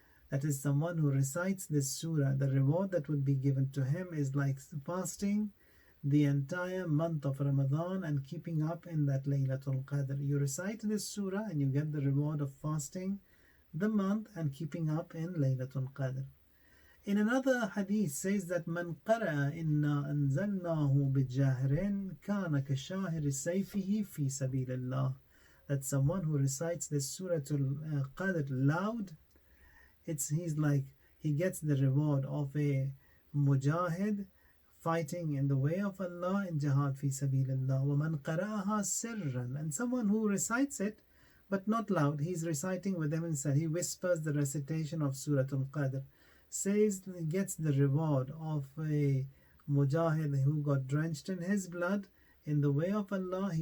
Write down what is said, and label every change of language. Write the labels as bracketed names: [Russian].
[English] That is, someone who recites this surah, the reward that would be given to him is like fasting the entire month of Ramadan and keeping up in that Laylatul Qadr. You recite this surah and you get the reward of fasting the month and keeping up in Laylatul Qadr. In another hadith says that [Arabic] من قرأ إنا أنزلناه بجاهر كان كشاهر سيفه في سبيل الله. [English] That someone who recites the Surat Al Qadr loud, he's like he gets the reward of a mujahid fighting in the way of Allah in jihad fi sabilillah. [Arabic] وَمَنْ قَرَأَهَا سِرًّا, [English] and someone who recites it but not loud, he's reciting with them inside, he whispers the recitation of Surat Al Qadr, says he gets the reward of a mujahid who got drenched in his blood in the way of Allah.